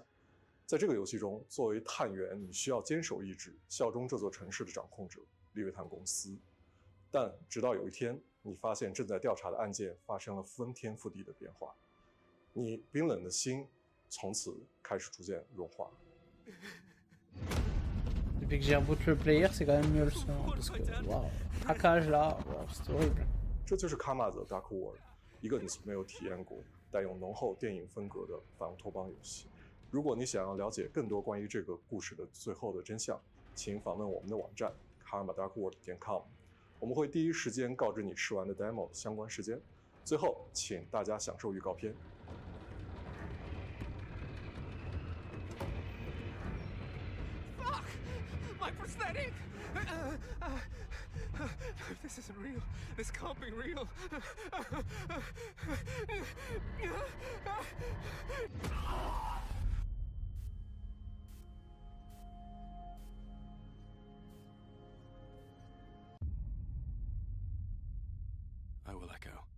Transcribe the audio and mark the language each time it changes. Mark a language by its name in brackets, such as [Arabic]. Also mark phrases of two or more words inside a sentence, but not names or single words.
[Chinese] 在这个游戏中，作为探员，你需要坚守意志，效忠这座城市的掌控者利维坦公司。但直到有一天，你发现正在调查的案件发生了翻天覆地的变化，你冰冷的心从此开始逐渐融化。 [French] Depuis que j'ai rebooté le player, c'est quand même mieux le son, parce que waouh, craquage là, wow, c'est horrible. [Chinese] 这就是 Karma: The Dark World，一个你从没有体验过、带有浓厚电影风格的反乌托邦游戏。如果你想要了解更多关于这个故事的最后的真相，请访问我们的网站 karmadarkworld.com， 我们会第一时间告知你试玩的 demo 相关时间。最后，请大家享受预告片。 [English] My prosthetic! This isn't real. This can't be real. I will echo.